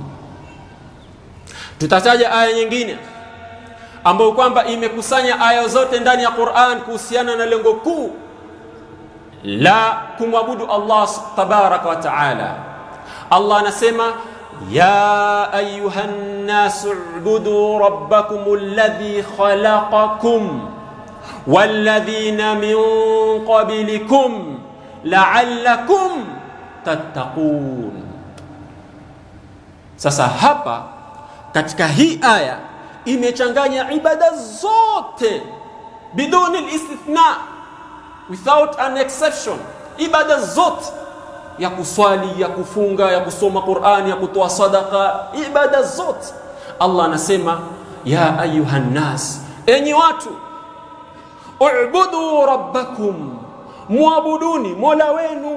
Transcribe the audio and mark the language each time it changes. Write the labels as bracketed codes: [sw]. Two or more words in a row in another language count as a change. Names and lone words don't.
[sw] Tutataja aya nyingine ambayo kwamba imekusanya aya zote ndani ya Qur'an kuhusiana na lengo kuu la kumwabudu Allah [ar] تبارك وتعالى. Allah anasema يا أيها الناس اعبدوا ربكم الذي خلقكم والذين من قبلكم لعلكم تتقون. [sw] Sasa hapa katika hii aya imechanganya ibada zote [ar] بدون استثناء, [en] without an exception. [sw] Ibada zote, ya kuswali, ya kufunga, ya kusoma Qur'an, ya kutoa sadaka, ibada zote Allah anasema [ar] يا أيها الناس, [sw] enyi watu, [ar] اعبدوا ربكم, [sw] muabuduni mola wenu.